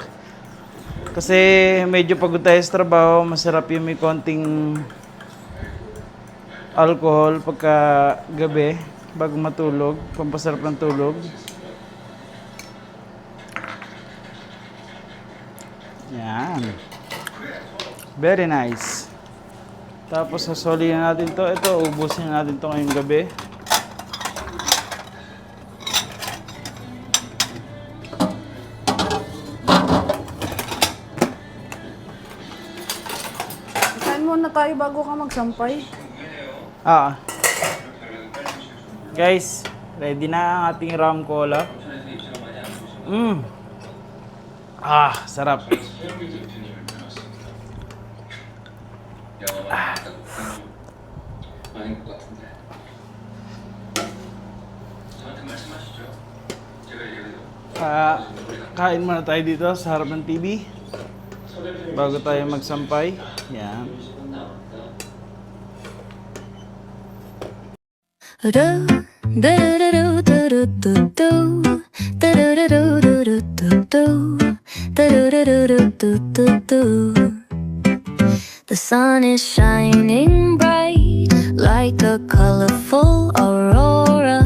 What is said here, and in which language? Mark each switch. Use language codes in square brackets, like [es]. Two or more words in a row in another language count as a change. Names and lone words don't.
[tl] Kasi medyo pagod tayo sa trabaho, masarap yung may konting alcohol pagka gabi, bago matulog, pampasarap ng tulog. Yan. [en] Very nice. [tl] Tapos sasoli na natin to. Ito, ubusin na natin to ngayong gabi. Kain muna tayo bago ka magsampay. Guys, ready na ang ating [en] rum cola. [tl] Sarap. [ko] 아닌 것 같은데. 저한테 말씀하시죠. 제가 얘기해도 [tl] Kain muna tayo dito sa harap ng TV bago tayo magsampay. Yan. [en] The sun is shining bright like a colorful aurora.